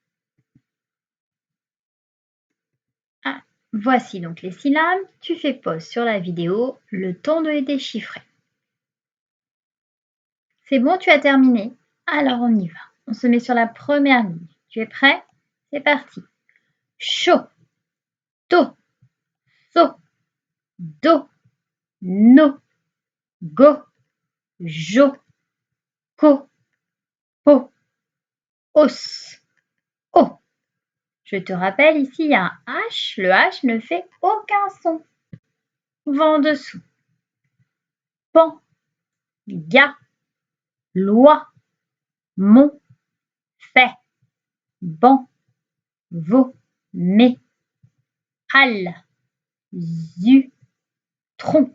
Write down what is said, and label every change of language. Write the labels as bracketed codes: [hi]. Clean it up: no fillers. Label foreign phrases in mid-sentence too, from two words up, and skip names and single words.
[fr] Ah, voici donc les syllabes. Tu fais pause sur la vidéo, le temps de les déchiffrer. C'est bon, tu as terminé? Alors on y va. On se met sur la première ligne. Tu es prêt? C'est parti. Chaud, to, so, do, no, go, jo, ko, po, os, o. Je te rappelle, ici, il y a un H. Le H ne fait aucun son. Vent dessous. Pan, ga, loi, mon, fait, ban, vo, mais, al, zu, tron.